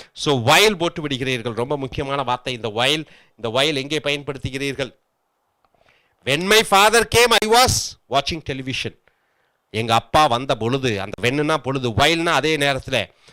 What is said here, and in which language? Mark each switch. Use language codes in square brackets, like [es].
[ta] So while போட்டு விடுகிறீர்கள், ரொம்ப முக்கியமான வார்த்தை இந்த வைல். இந்த வைல் எங்கே பயன்படுத்துகிறீர்கள்? [en] when my father came I was watching television. [ta] எங்க அப்பா வந்த பொழுது, அந்த வெண்ணுனா பொழுது, வைல்னா அதே நேரத்தில்.